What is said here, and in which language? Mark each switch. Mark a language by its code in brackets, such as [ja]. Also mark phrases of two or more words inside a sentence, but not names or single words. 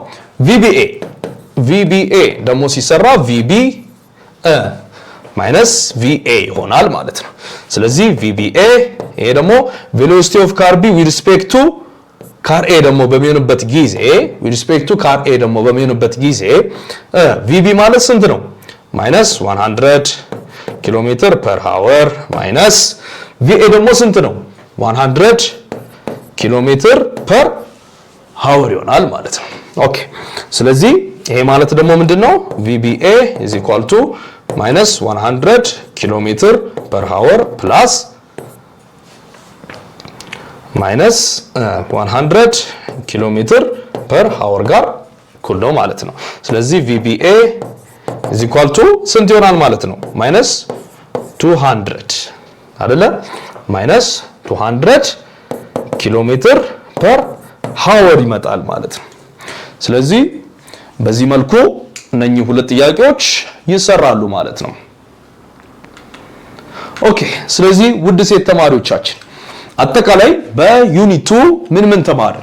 [am] VBA ደግሞ ሲሰራ VB ማይነስ VA ይሆናል ማለት ነው ስለዚህ VBA ይሄ ደግሞ [en] velocity of car B with respect to car A [am] ደግሞ በሚሆንበት ጊዜ [en] with respect to car A [am] ደግሞ በሚሆንበት ጊዜ VB ማለት ስንት ነው minus 100 ኪሎ ሜትር [en] per hour minus [am] VA ደግሞ ስንት ነው 100 ኪሎ ሜትር [en] per hour [am] ይሆናል ማለት ነው ኦኬ ስለዚህ ይሄ ማለት ደግሞ ምንድነው [en] VBA is equal to minus 100 [am] ኪሎ ሜትር [en] per hour plus [am] minus 100 ኪሎ ሜትር [en] per hour [am] ጋር እኩል ነው ማለት ነው ስለዚህ [en] VBA is equal to [am] ስንት ይሆናል ማለት ነው minus 200 አይደለ minus 200 ኪሎ ሜትር [en] per hour [am] ይመጣል ማለት ነው ስለዚህ በዚህ መልኩ እነኚህ ሁለት ጥያቄዎች ይሰራሉ ማለት ነው ኦኬ ስለዚህ ውድ ሴት ተማሪዎቻችን አጠቃላይ በዩኒት 2 ምን ተማርን?